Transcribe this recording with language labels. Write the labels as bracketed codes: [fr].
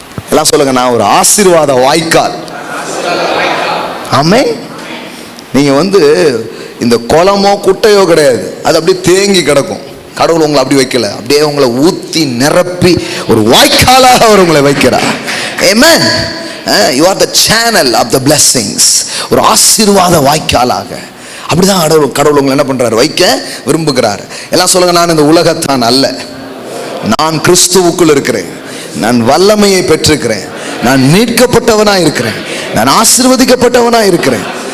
[ta] எல்லாம் சொல்லுங்க, நான் ஒரு ஆசீர்வாத வாய்க்கால். ஆமென். நீங்க இந்த குளமோ குட்டையோ கிடையாது, அது அப்படியே தேங்கி கிடக்கும். கடவுள் உங்களை அப்படி வைக்கல, அப்படியே உங்களை ஊத்தி நிரப்பி ஒரு வாய்க்காலாக அவர் உங்களை வைக்கிறார். ஆமென். [en] You are the channel of the blessings. [ta] ஒரு ஆசீர்வாத வாய்க்காலாக அப்படிதான் கடவுள் உங்களை என்ன பண்றாரு, வைக்க விரும்புகிறார். எல்லாம் சொல்லுங்க, நான் இந்த உலகத்தான் அல்ல, நான் கிறிஸ்துவுக்குள் இருக்கிறேன், நான் வல்லமையை பெற்றிருக்கிறேன், நான் மீட்கப்பட்டவனா இருக்கிறேன், நான் ஆசீர்வதிக்கப்பட்டவனா இருக்கிறேன்.